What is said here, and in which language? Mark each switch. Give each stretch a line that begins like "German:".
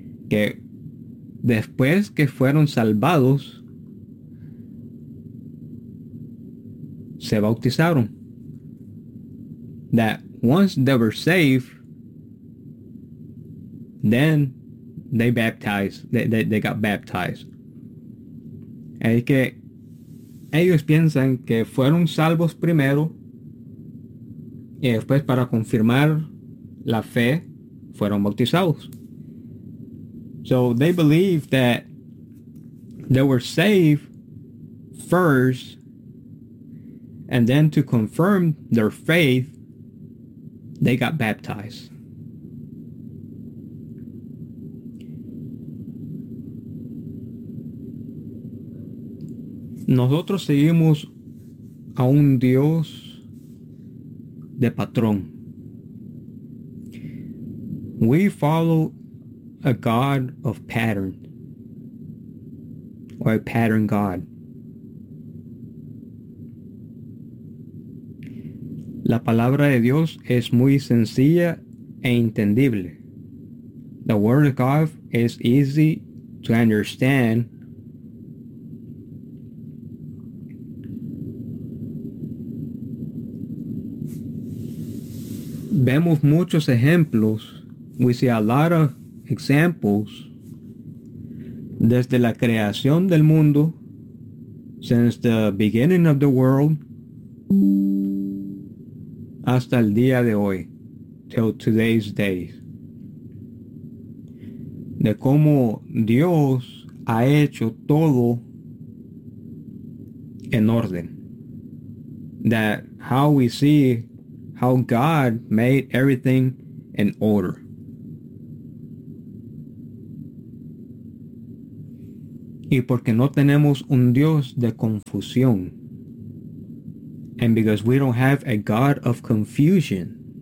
Spanish: Que después que fueron salvados, se bautizaron.
English: That once they were saved, then they baptized. They got baptized.
Spanish: Es que ellos piensan que fueron salvos primero y después para confirmar la fe fueron bautizados.
English: So they believe that they were saved first and then to confirm their faith they got baptized.
Spanish: Nosotros seguimos a un Dios de patrón.
English: We follow a God of pattern, or a pattern God.
Spanish: La palabra de Dios es muy sencilla e entendible.
English: The word of God is easy to understand.
Spanish: Vemos muchos ejemplos,
English: we see a lot of examples,
Spanish: desde la creación del mundo,
English: since the beginning of the world,
Spanish: hasta el día de hoy,
English: till today's day,
Spanish: de cómo Dios ha hecho todo en orden,
English: that how we see how God made everything in order.
Spanish: Y porque no tenemos un Dios de confusión.
English: And because we don't have a God of confusion.